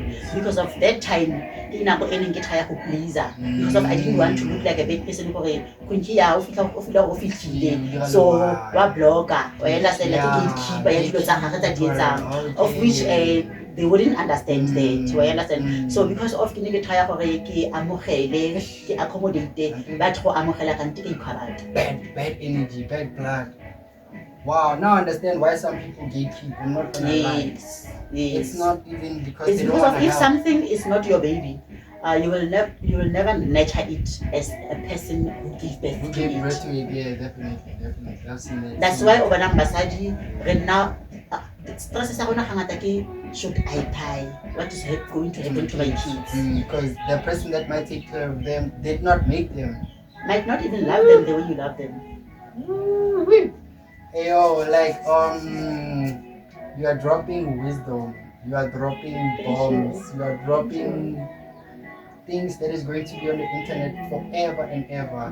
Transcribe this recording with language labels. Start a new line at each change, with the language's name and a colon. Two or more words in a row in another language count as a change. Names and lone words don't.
English: Because of that time, because of I didn't want to look like a bad person. So wa blogger, I understand like gatekeeper, of which they wouldn't understand that. You understand? So because of
Tswana: ke try gore ke amogele, ke accommodate, but go amogela kante ke ikhabata.
English: Bad energy, bad blood. Wow, now I understand why some people gatekeep. I'm not gonna lie. Yes. It's not even because it's they don't because want of to if help. something is not your baby, you will never nurture it as a person who gave birth to it. Yeah, definitely. I've seen that. That's why over basadi right now stress
Tswana: sa rona hangata ke
English: should I die? What is going to happen to my kids? Because the person that might take care of them did not make them. Might not even love them the way you love them. Hey yo, like you are dropping wisdom, you are dropping bombs, you are dropping things that is going to be on the internet forever and ever.